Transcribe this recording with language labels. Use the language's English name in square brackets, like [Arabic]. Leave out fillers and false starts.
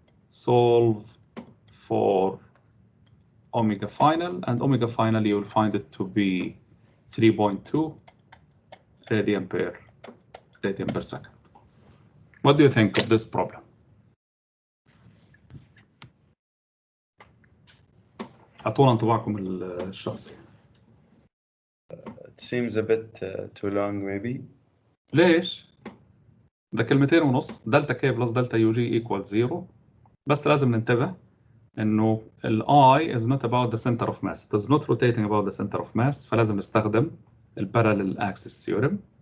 [English] Solve for omega final, and omega final you will find it to be 3.2 radian per second. What do you think of this problem? [Arabic] أعطونا انطباعكم الشخصي. [English] It seems a bit too long maybe. [Arabic] ليش؟ ده كلمتين ونص، دلتا كي بلس دلتا يو جي equals 0. بس لازم ننتبه إنه ال [English] I is not about the center of mass. It is not rotating about the center of mass. [Arabic] فلازم نستخدم ال [English] parallel axis theorem.